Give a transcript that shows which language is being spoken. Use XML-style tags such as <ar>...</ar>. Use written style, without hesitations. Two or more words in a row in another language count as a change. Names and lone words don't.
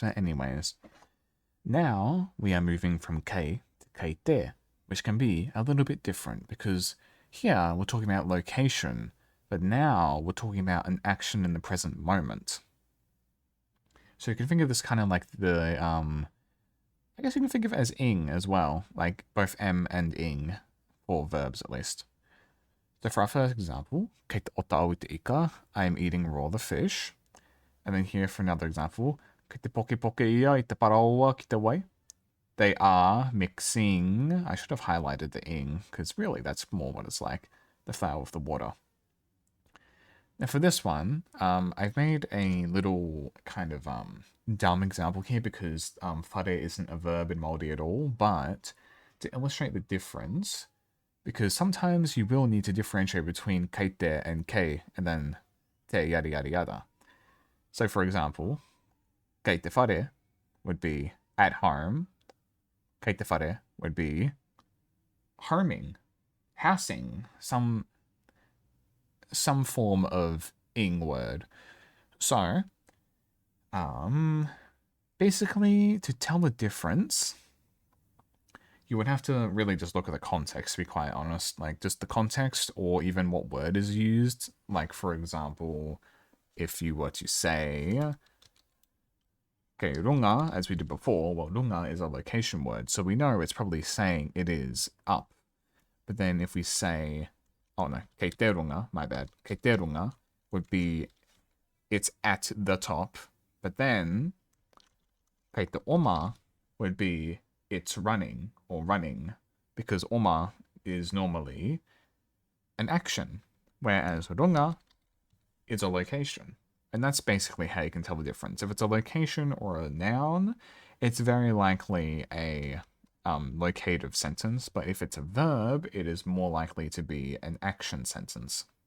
<en>But anyways, now we are moving from K to Keite, which can be a little bit different because here we're talking about location, but now we're talking about an action in the present moment. So you can think of this kind of like the, I guess you can think of it as ing as well, like both M and ing, for verbs at least. So for our first example,</en> <mi>kei te ota au te ika,</mi> <en>I am eating raw the fish. And then here for another example,</en> <mi>kei te poke poke ia I te paraoa ki te wai.</mi> <en>They are mixing, I should have highlighted the ing, because really that's more what it's like, the flow of the water. Now for this one, I've made a little kind of dumb example here because whare isn't a verb in Māori at all, but to illustrate the difference, because sometimes you will need to differentiate between keite and kei, and then te yada yada yada. So for example,</en> <mi>kei te whare</mi> <en>would be at home,</en> <mi>kei te whare</mi> <en>would be homing, housing, some form of ing word. So, basically, to tell the difference, you would have to really just look at the context, to be quite honest. Like, just the context or even what word is used. Like, for example, if you were to say, okay, runga, as we did before, well, runga is a location word, so we know it's probably saying it is up. But then if we say, oh no,</en> <mi>kei te runga,</mi> <en>my bad,</en> <mi>kei te runga</mi> <en>would be, it's at the top. But then,</en> <mi>kei te oma</mi> <en>would be, it's running or running, because oma is normally an action, whereas runga is a location. And that's basically how you can tell the difference. If it's a location or a noun, it's very likely a locative sentence, but if it's a verb, it is more likely to be an action sentence.</en>